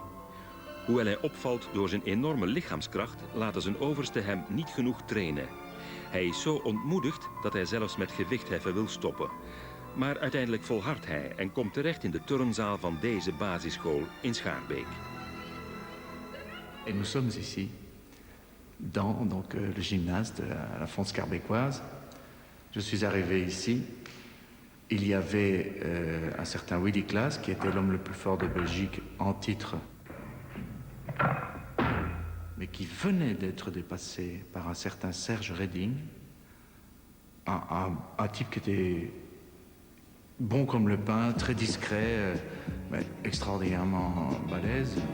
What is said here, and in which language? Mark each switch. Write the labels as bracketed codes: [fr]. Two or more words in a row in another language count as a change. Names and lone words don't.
[nl] Hoewel hij opvalt door zijn enorme lichaamskracht, laten zijn oversten hem niet genoeg trainen. Hij is zo ontmoedigd dat hij zelfs met gewichtheffen wil stoppen. Maar uiteindelijk volhardt hij en komt terecht in de turnzaal van deze basisschool in Schaarbeek. [fr] Et nous sommes ici, dans donc, le gymnase de la Fonte Scarbécoise. Je suis arrivé ici. Il y avait un certain Willy Klaas, qui était l'homme le plus fort de Belgique en titre, mais qui venait d'être dépassé par un certain Serge Reding, un type qui était bon comme le pain, très discret, mais extraordinairement balèze.